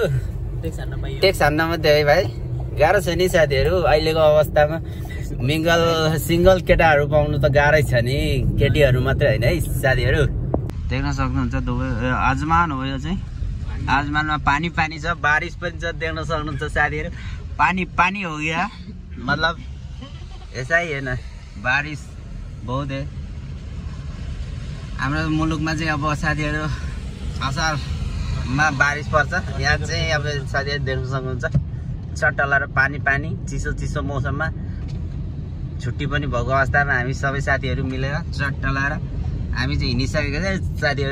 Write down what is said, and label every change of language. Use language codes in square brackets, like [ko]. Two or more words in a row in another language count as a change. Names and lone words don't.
[ne] टेक्स हान्न मात्रै है भाइ, गाह्रो छ नि साथीहरू अहिलेको अवस्थामा। सिङ्गल केटाहरू पाउनु त गाह्रै छ नि, केटीहरू मात्रै होइन है साथीहरू। देख्न सक्नुहुन्छ दुबई आजमान हो यो चाहिँ। आजमानमा पानी पानी छ, बारिस पनि छ। देख्न सक्नुहुन्छ साथीहरू, [hi] पानी पानी हो गया, मतलब ऐसा ही है ना, बारिस बहुत है। [ne] हाम्रो मुलुकमा चाहिँ अब साथीहरू असारमा बारिस पर्छ। यहाँ चाहिँ अब साथीहरू देख्न सक्नुहुन्छ चट्टा लाएर पानी पानी चिसो चिसो मौसममा छुट्टी पनि भएको अवस्थामा हामी सबै साथीहरू मिलेर चट्टा लाएर हामी चाहिँ हिँडिसकेको छ साथीहरू।